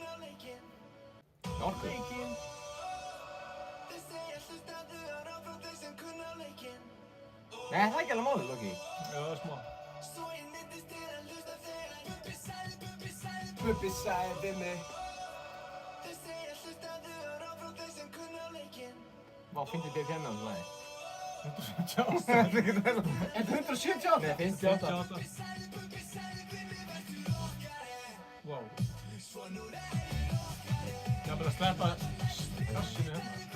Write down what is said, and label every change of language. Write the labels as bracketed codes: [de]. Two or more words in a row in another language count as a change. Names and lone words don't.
[sv] Jag orkar. [is] Nei, það er ekki alveg málið, Loki. Já, smá. Bubbi sagði við mig. Vá, finnst þið BPM á þessu lagi? 178. Er þetta 178? Nei, 58. 58. Wow. [sv] Jag börjar släppa kassen här.